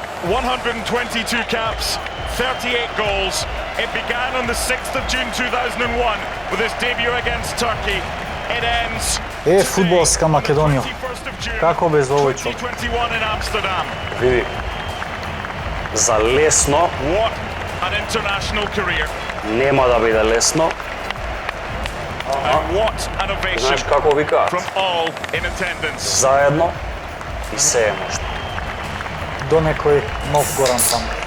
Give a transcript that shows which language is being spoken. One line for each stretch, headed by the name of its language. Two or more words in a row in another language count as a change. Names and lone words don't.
English: 122 caps, 38 goals. It began on the 6th of June 2001 with his debut against Turkey. It ends
Macedonian: фудбалска Македонија. Како без овој човек?
English: 2021 in Amsterdam.
Macedonian: Види, за лесно
English: What an international career.
Macedonian: нема да биде лесно.
English: And what an ovation
Macedonian: Знаеш како викаат?
English: from all in attendance.
Macedonian: Заедно и се е можно. До некој нов Горан Пандев.